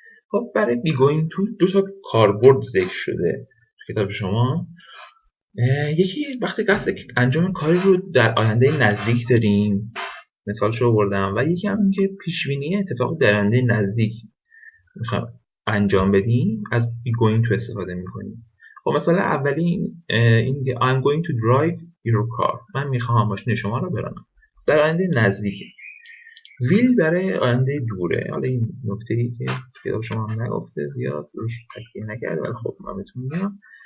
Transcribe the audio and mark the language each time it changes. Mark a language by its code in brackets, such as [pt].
[fa] خب برای be going to 2 تا کاربرد ذکر شده تو کتاب شما. یکی وقتی قصد انجام کاری رو در آینده نزدیک داریم، مثالشو آوردم، و یکی هم که پیشبینی اتفاق در آینده نزدیک میخوایم انجام بدیم از be going to استفاده میکنیم. خب مثلا اولی این [en] I'm going to drive your car. [fa] من میخوام ماشین شما رو برانم. در آینده نزدیکه. will برای آینده دوره. حالا این نکته‌ای که کتاب شما هم نگفته زیاد روش تکیه نکرده ولی خب من بهتون میگم.